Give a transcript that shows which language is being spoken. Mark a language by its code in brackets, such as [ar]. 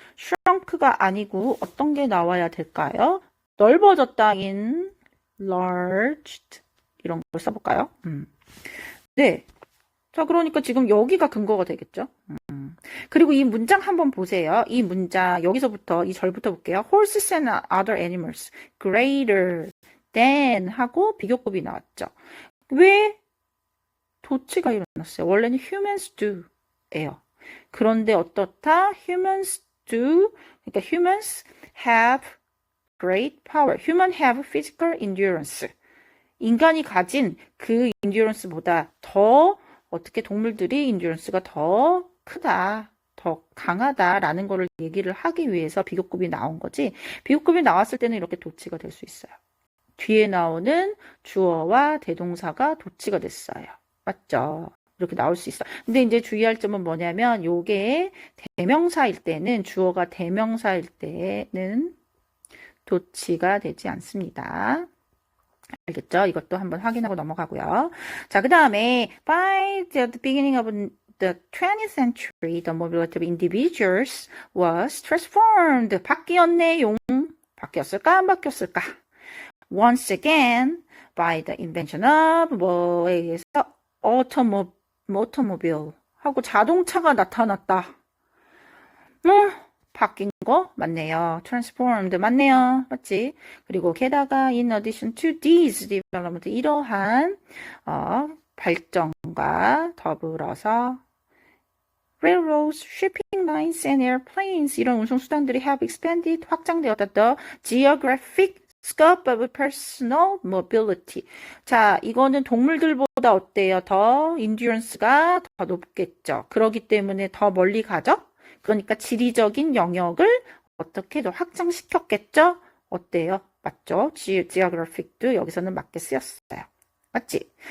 [ko] shrunk가 아니고 어떤 게 나와야 될까요? 넓어졌다 [en] in larged [ko] 이런 걸 써볼까요? 네. 자, 그러니까 지금 여기가 근거가 되겠죠. 그리고 이 문장 한번 보세요. 이 문장 여기서부터 이 절부터 볼게요. [en] Horses and other animals greater than [ko] 하고 비교급이 나왔죠. 왜 도치가 일어났어요? 원래는 [en] humans do [ko] 예요. 그런데 어떻다? [en] humans do [ko] 그러니까 [en] humans have great power. human have physical endurance. [ko] 인간이 가진 그 endurance보다 더 어떻게 동물들이 endurance가 더 크다. 더 강하다라는 거를 얘기를 하기 위해서 비교급이 나온 거지. 비교급이 나왔을 때는 이렇게 도치가 될 수 있어요. 뒤에 나오는 주어와 대동사가 도치가 됐어요. 맞죠? 이렇게 나올 수 있어. 근데 이제 주의할 점은 뭐냐면 요게 대명사일 때는 주어가 대명사일 때는 도치가 되지 않습니다. 알겠죠? 이것도 한번 확인하고 넘어가고요. [en] 자, 그 다음에 by the beginning of the 20th century, the mobility of individuals was transformed. [ko] 바뀌었네요. 바뀌었을까? 안 바뀌었을까? [en] Once again, by the invention of [ko] 뭐에 의해서 [en] automobile [ko] 하고 자동차가 나타났다. 바뀐 거 맞네요. transformed 맞네요. 맞지? [en] 그리고 게다가 in addition to these development [ko] 이러한 발전과 더불어서 [en] railroads, shipping lines, and airplanes [ko] 이런 운송수단들이 [en] have expanded [ko] 확장되었다. [en] The geographic scope of personal mobility. [ko] 자, 이거는 동물들보다 어때요? 더 endurance가 더 높겠죠. 그렇기 때문에 더 멀리 가죠? 그러니까 지리적인 영역을 어떻게 더 확장시켰겠죠? 어때요? 맞죠? geographic도 여기서는 맞게 쓰였어요. 맞지?